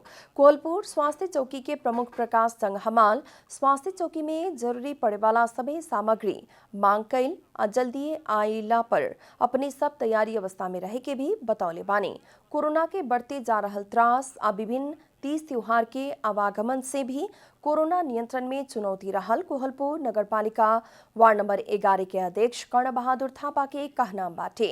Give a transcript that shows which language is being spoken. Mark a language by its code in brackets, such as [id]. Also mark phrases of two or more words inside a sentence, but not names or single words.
[bho] कोहलपुर स्वास्थ्य चौकी के प्रमुख प्रकाश संघमाल स्वास्थ्य चौकी में जरूरी पड़े वाला सभी सामग्री मांग कैल आ जल्दी आइला पर अपनी सब तैयारी अवस्था में रहे के भी बतौले बानी। कोरोना के बढ़ते जा रहल त्रास आ विभिन्न तीज त्योहार के आवागमन से भी कोरोना नियंत्रण में चुनौती रहल कोहलपुर नगरपालिका वार्ड नंबर 11 के अध्यक्ष कर्ण बहादुर थापा के कहना बाटे।